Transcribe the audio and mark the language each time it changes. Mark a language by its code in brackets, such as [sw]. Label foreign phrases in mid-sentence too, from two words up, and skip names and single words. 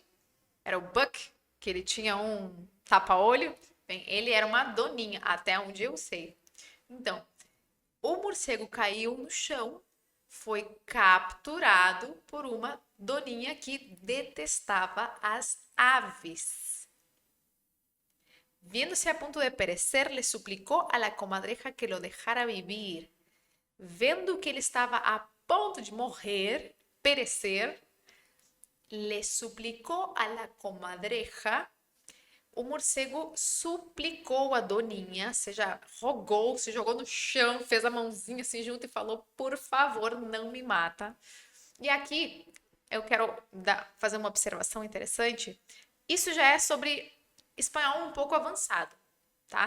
[pt] Era o Buck, que ele tinha um tapa-olho. Bem, ele era uma doninha, até onde eu sei. Então, o morcego caiu no chão, foi capturado por uma doninha que detestava as aves. [es] Viéndose a punto de perecer, le suplicó a la comadreja que lo dejara vivir. [pt] Vendo que ele estava a ponto de morrer, perecer, [es] le suplicó a la comadreja. [pt] O morcego suplicou a doninha, seja, rogou, se jogou no chão, fez a mãozinha assim junto e falou: por favor, não me mata. E aqui eu quero fazer uma observação interessante. Isso já é sobre espanhol um pouco avançado, tá?